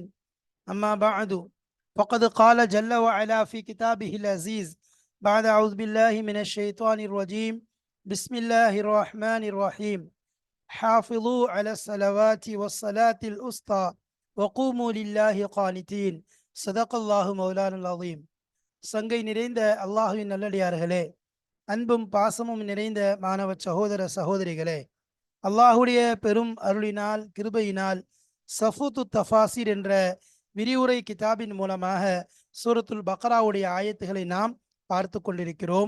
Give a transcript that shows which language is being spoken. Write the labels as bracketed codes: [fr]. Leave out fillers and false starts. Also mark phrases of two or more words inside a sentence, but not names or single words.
[ar] أما بعد، فقد قال جل وعلا في كتابه العزيز بعد أعوذ بالله من الشيطان الرجيم. بسم الله الرحمن الرحيم. حافظوا على الصلوات والصلاة الوسطى وقوموا لله قانتين. صدق الله مولانا العظيم. [ta] சங்கை நிறைந்த அல்லாஹுவின் நல்லடியார்களே, அன்பும் பாசமும் நிறைந்த மாணவ சகோதர சகோதரிகளே, அல்லாஹுடைய பெரும் அருளினால் கிருபையினால் சஃபூத்து தஃபாசிர் என்ற விரிவுரை கிதாபின் மூலமாக சூரத்துல் பக்ராவுடைய ஆயத்துகளை நாம் பார்த்து கொண்டிருக்கிறோம்.